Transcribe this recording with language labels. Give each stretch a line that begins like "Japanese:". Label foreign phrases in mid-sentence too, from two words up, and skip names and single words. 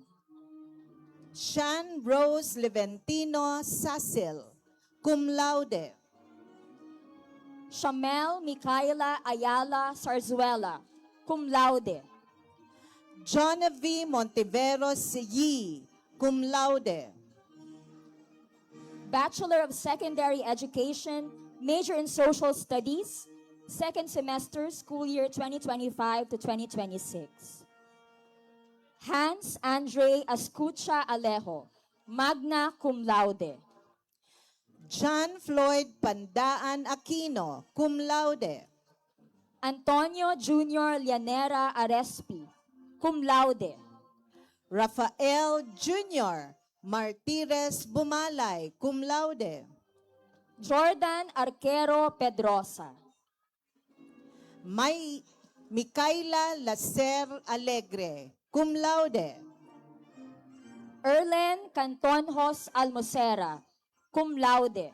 English: Shan Rose Leventino Sasil,
Latin: cum laude.
English: Shamel Micaela Ayala Sarzuela,
Latin: cum laude.
English: Jonavi Montiveros Yi,
Latin: cum laude.
English: Bachelor of Secondary Education, major in Social Studies, second semester, school year 2025 to 2026. Hans Andre Escucha Alejo,
Latin: magna cum laude.
English: John Floyd Pandaan Aquino,
Latin: cum laude.
English: Antonio Junior Llanera Arespi,
Latin: cum laude.
English: Rafael Jr. Martires Bumalay,
Latin: cum laude.
English: Jordan Arquero Pedrosa. Micaela Lacer Alegre,
Latin: cum laude.
English: Erlen Cantonjos Almocera,
Latin: cum laude.